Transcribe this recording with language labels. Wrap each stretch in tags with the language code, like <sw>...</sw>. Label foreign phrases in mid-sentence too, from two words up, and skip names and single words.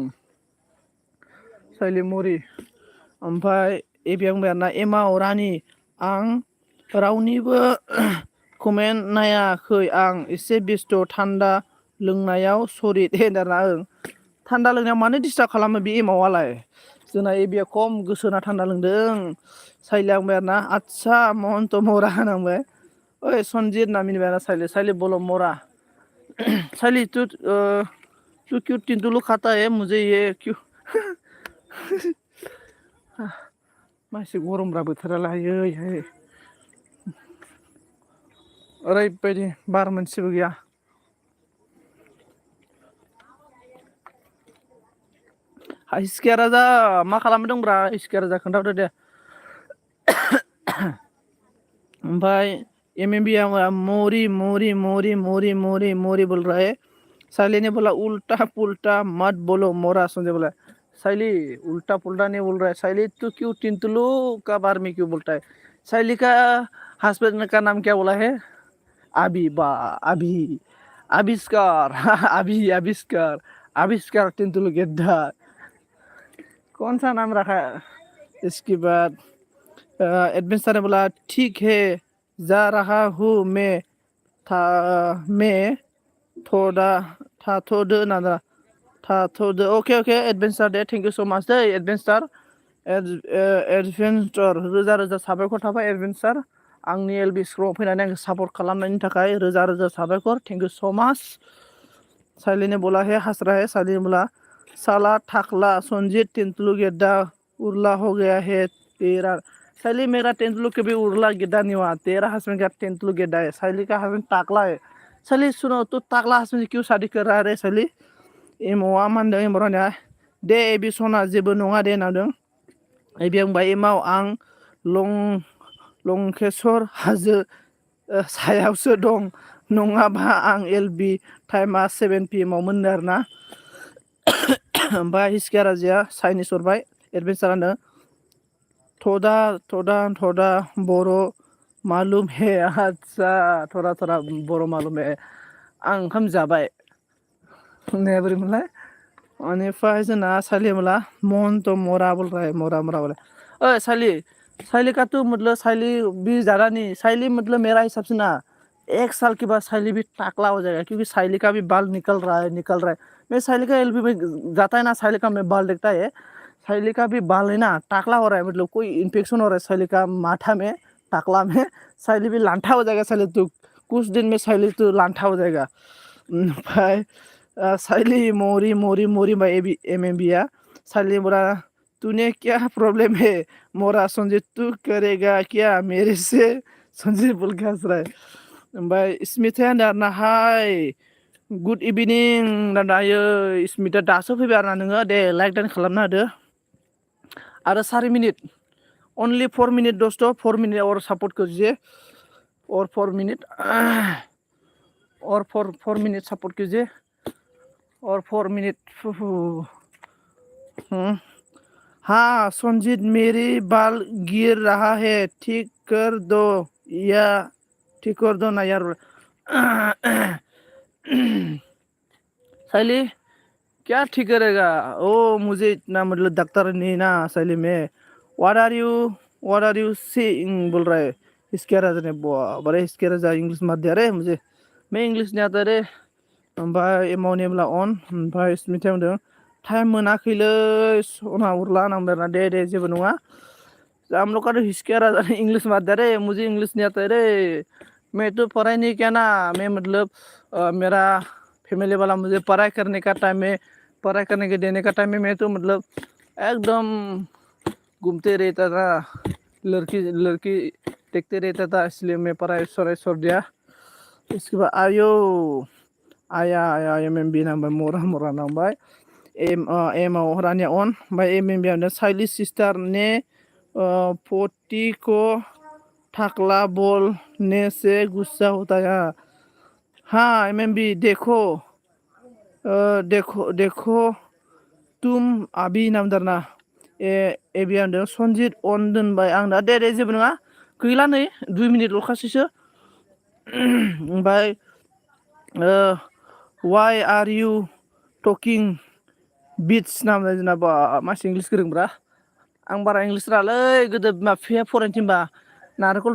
<brx>साइलि मरि ओमफ्राय एबि आंबाना एमाव रानि आं रावनिबो कमेन्ट नायाखै आं एसे बेस्थ' थान्दा लोंनायाव सरि दे दाना थान्दा लोंनायाव मानो डिस्टार्ब खालामो बे एमावआलाय जोंना एबिया खम गोसो होना थान्दा लोंदों साइलि आंबाय आरोना आदसा महन्त मरा होनांबाय ओइ सनजित होनना मिनिबाय आरोना साइलि बोलो मरा</brx> <hi>साइलि तू क्यों टिंटुलू खाता है मुझे ये क्यों</hi> <brx>मासे गरमब्रा बोथोरालाय ओरैबायदि बार मोनसेबो गैया हिसकिया राजा मा खालामदोंब्रा हिसकिया राजा खोन्थाहरदो दे ओमफ्राय एमएमबि मोरी</brx> <hi>बोल रहा है साइली ने बोला उल्टा पुल्टा मत बोलो मोरा संजय बोला साइली उल्टा पुल्टा नहीं बोल रहा है साइली तू क्यों टिंटुलू का बारे में क्यों बोलता है साइली का हस्बैंड का नाम क्या बोला है अभी आविष्कार आविष्कार टिंटुलू गेद्दा कौन सा नाम रखा है इसके बाद एडवेंचर ने बोला ठीक है जा रहा हूँ मैं थाथ'दो ओके एडवेंचर दे</hi> <en>thank you so much</en> <hi>दे एडवेंचर</hi> <brx>रोजा रोजा साबायखर थाबाय एडवेंचर आंनि एलबि स्क्र'आव फैनानै आंखौ सापर्ट खालामनायनि थाखाय रोजा रोजा साबायखर</brx> <en>thank you so much</en> <brx>साइली</brx> <hi>ने बोला है हंस रहा है साइली ने बोला साला थाकला संजीत तेंदुलू गेद्दा उर्ला हो गया है तेरा साइली मेरा तेंदुलू कभी उर्ला गेद्दा नहीं हुआ तेरा हस्बैंड का तेंदुलू गेद्दा है साइली का हस्बैंड टाकला है साइली सुनो तू टाकला हस्बैंड क्यों शादी कर रहा है साइली</hi> <brx>एमावआ मा होनदों एमावरानिया दे एबि सना जेबो नङा दे होनदों एबि बुंबाय एमाव आं लंकेश्वर हाजो सायावसो दं नङाबा आं एलबि टाइमा 7 PM आव मोननो आरोना ओमफ्राय हिसकिया राजाया चाइनिस हरबाय एडवेंचर होनदों</brx> <hi>थोड़ा बर' मालुम है</hi> <brx>आदसा</brx> <hi>थोड़ा बर' मालुम है</hi> <brx>आं ओंखाम जाबाय होननाया बोरैमोनलाय बेनिफ्राय जोंना</brx> <hi>साइली बोला महन्त मरा बोल रहा है मरा बोले ओए साइली का तू मतलब साइली भी ज़्यादा नहीं साइली मतलब मेरा हिसाब से ना 1 साल के बाद साइली भी टाकला हो जाएगा क्योंकि साइली का भी बाल निकल रहा है मैं साइली का एलबी में जाता है ना साइली का में बाल देखता है साइली का भी बाल है ना टाकला हो रहा है मतलब कोई इन्फेक्शन हो रहा है साइली का माथा में टाकला में साइली भी लांठा हो जाएगा साइली तू कुछ दिन में साइली तू लांठा हो जाएगा भाई साइली मोरी भाई एमएमबिया साइली बोला तूने क्या प्रॉब्लम है मोरा संजय तू करेगा क्या मेरे से संजय बोल के हंस रहा है</hi> <brx>ओमफ्राय स्मिथा होनदों</brx> <en>hi good evening</en> <brx>दायो स्मिथा दासो फैबाय आरोना नोङो दे लाइक डान खालामना होदो आरो</brx> <hi>4 मिनिट ओनलि 4 मिनिट दोस्तों 4 मिनिट और सपोर्ट कीजिए और 4 मिनिट और 4 मिनिट सपोर्ट कीजिए और 4 मिनिट हाँ संजीत मेरी बाल गिर रहा है ठीक कर दो ना यार साइली क्या ठीक करेगा ओ मुझे इतना मतलब डॉक्टर नहीं ना साइली में</hi> <en>what are you saying</en> <hi>बोल रहा है इसके राजा ने बड़े इसके राजा इंग्लिश मत दिया रे मुझे मैं इंग्लिश नहीं आता रे</hi> <brx>ओमफ्राय एमावनि बोला अन ओमफ्राय स्मिथा होनदों टाइम मोनाखैलै सना उरला नांबाय दे जेबो नङा</brx> <hi>हम लोग का तो हिचकिया राजा ने इंग्लिश मत दिया रे मुझे इंग्लिश नहीं आता रे मैं तो पढ़ाई नहीं किया ना मैं मतलब मेरा फैमिली वाला मुझे पढ़ाई करने का टाइम में पढ़ाई करने के देने का टाइम में मैं तो मतलब एकदम घूमते रहता था लड़की देखते रहता था इसलिए मैं पढ़ाई छोड़ दिया इसके बाद आया</hi> <brx>एमएमबि नांबाय मरा नांबाय एमाव रानिया अन ओमफ्राय एमएमबि होनदों</brx> <hi>साइली सिस्टार ने पोती को टाकला बोलने से गुस्सा होता है हाँ एमएमबि देखो तुम अभी</hi> <brx>नामदारना एबि होनदों सनजित अन दोनबाय आं दा दे जेबो नङा गैला नै 2 मिनिटल'खासैसो ओमफ्राय</brx> <en>why are you talking</en> <brx>बिट्स नाम जोंना बा मानसि इंलिस गोरोंब्रा आं बारा इंलिस रोङालै गोदो बिमा बिफाया फरायनो थिनबा नारेंखल</brx>